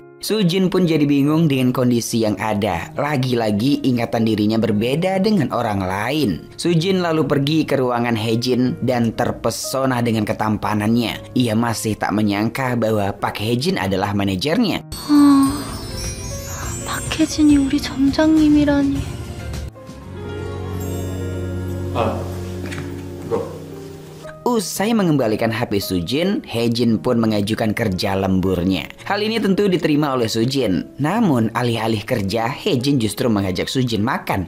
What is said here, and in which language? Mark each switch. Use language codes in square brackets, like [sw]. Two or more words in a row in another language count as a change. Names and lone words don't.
[id] Sujin pun jadi bingung dengan kondisi yang ada. Lagi-lagi ingatan dirinya berbeda dengan orang lain. Sujin lalu pergi ke ruangan Haejin dan terpesona dengan ketampanannya. Ia masih tak menyangka bahwa Park Haejin adalah manajernya. [ko] 박혜진이 우리 점장님이라니. [id] Usai mengembalikan HP Sujin, Haejin pun mengajukan kerja lemburnya. Hal ini tentu diterima oleh Sujin. Namun alih-alih kerja, Haejin justru mengajak Sujin makan.